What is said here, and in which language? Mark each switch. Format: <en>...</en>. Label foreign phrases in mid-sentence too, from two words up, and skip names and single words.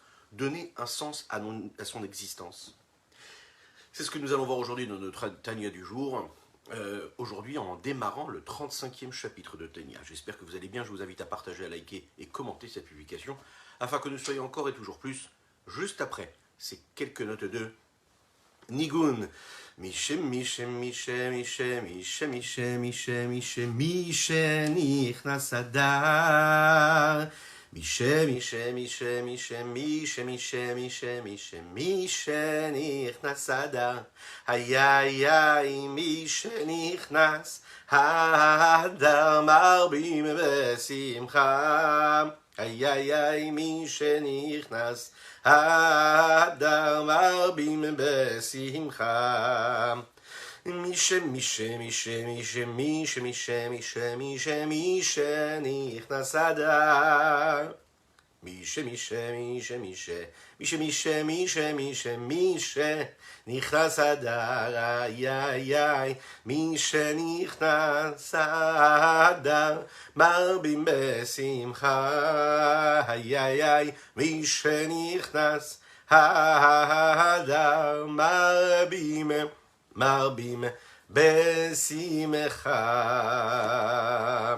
<fr>Donner un sens à son existence. C'est ce que nous allons voir aujourd'hui dans notre Tanya du jour. Aujourd'hui, en démarrant le 35e chapitre de Tanya. J'espère que vous allez bien. Je vous invite à partager, à liker et commenter cette publication afin que nous soyons encore et toujours plus juste après ces quelques notes de Nigun.</fr> <he>משנכנס משנכנס משנכנס משנכנס משנכנס משנכנס משנכנס משנכנס משנכנס נכנס אדר. משנכנס משנכנס משנכנס משנכנס משנכנס משנכנס משנכנס משנכנס משנכנס נכנס אדר. אי אי אי משנכנס נכנס אדר מרבים בשמחה. Ay, ay, ay, משנכנס נכנס אדר מרבים בשמחה. משנכנס משנכנס משנכנס משנכנס משנכנס משנכנס משנכנס משנכנס משנכנס נכנס אדר. משנכנס משנכנס משנכנס משנכנס משנכנס משנכנס משנכנס משנכנס משנכנס נכנס אדר. אי אי אי משנכנס נכנס אדר מרבים בשמחה. Ay, ay, ay, משנכנס נכנס אדר מרבים בשמחה.</he>